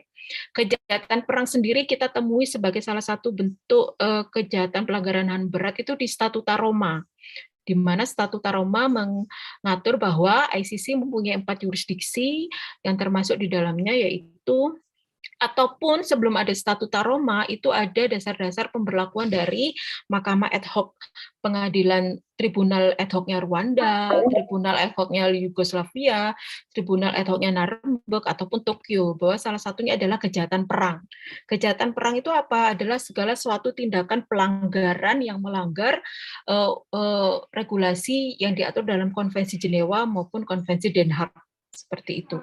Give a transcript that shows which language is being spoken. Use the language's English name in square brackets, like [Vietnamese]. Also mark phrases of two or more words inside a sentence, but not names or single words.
[Indonesian] Kejahatan perang sendiri kita temui sebagai salah satu bentuk kejahatan pelanggaran HAM berat itu di Statuta Roma, di mana Statuta Roma mengatur bahwa ICC mempunyai 4 jurisdiksi yang termasuk di dalamnya yaitu, ataupun sebelum ada Statuta Roma itu ada dasar-dasar pemberlakuan dari Mahkamah ad hoc, pengadilan Tribunal ad hoc-nya Rwanda, Tribunal ad hoc-nya Yugoslavia, Tribunal ad hoc-nya Nuremberg ataupun Tokyo, bahwa salah satunya adalah kejahatan perang. Kejahatan perang itu apa? Adalah segala suatu tindakan pelanggaran yang melanggar regulasi yang diatur dalam Konvensi Jenewa maupun Konvensi Den Haag, seperti itu.